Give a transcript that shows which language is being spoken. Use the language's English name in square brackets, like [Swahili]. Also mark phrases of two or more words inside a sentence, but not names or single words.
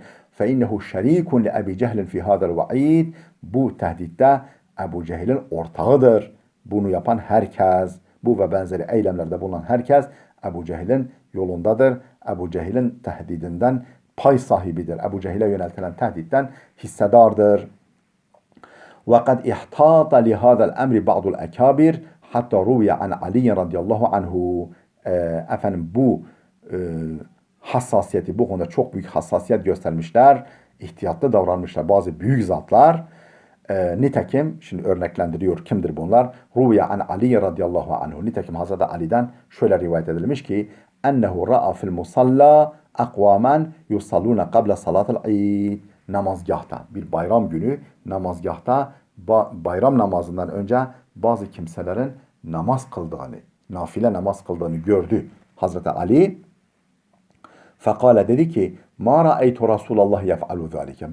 [Arabic] فإنه شريك لأبي جهل في هذا الوعيد, [Turkish] bu tehditte Ebu Cehil'in ortağıdır. Bunu yapan herkes, bu ve benzeri eylemlerde bulunan herkes Ebu Cehil'in yolundadır. Ebu Cehil'in tehdidinden pay sahibidir. Ebu Cehil'e yöneltilen tehditten hissedardır. [Arabic] وقد احتاط لهذا الأمر بعض الأكابر حتى روي عن علي رضي الله عنه. [Turkish] Efendim bu hassasiyeti, bu konuda çok büyük hassasiyet göstermişler. İhtiyatlı davranmışlar bazı büyük zatlar. Nitekim, şimdi örneklendiriyor kimdir bunlar? [Arabic] روي عن علي رضي الله عنه. [Turkish] Nitekim Hazreti Ali'den şöyle rivayet edilmiş ki [Arabic] ennehu ra'a fil musalla akvamen yusalluna qabla salatul id. [Turkish] Namazgahta, bir bayram günü namazgahta bayram namazından önce bazı kimselerin namaz kıldığını, nafile namaz kıldığını gördü Hazreti Ali. [Arabic] Fekale, [Turkish] dedi ki [Arabic] ما رأيت رسول الله يفعل ذلك.